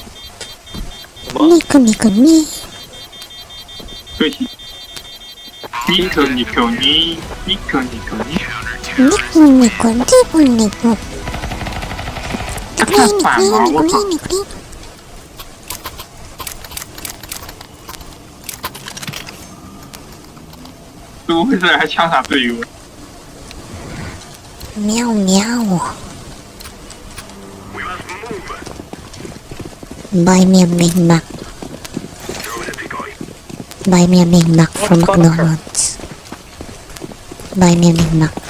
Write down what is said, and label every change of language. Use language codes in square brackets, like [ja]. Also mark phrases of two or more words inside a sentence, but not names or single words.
[ja] ニコニコニ。 [zh] 对不起。 [ja] ニコニコニ。ニコニコニ。ニコニコニコニコ。 [zh] 太烦了，我操！怎么回事？还枪杀队友？ [en] 喵喵。Buy me a Big Mac. Buy me a Big Mac from McDonald's. Buy me a Big Mac.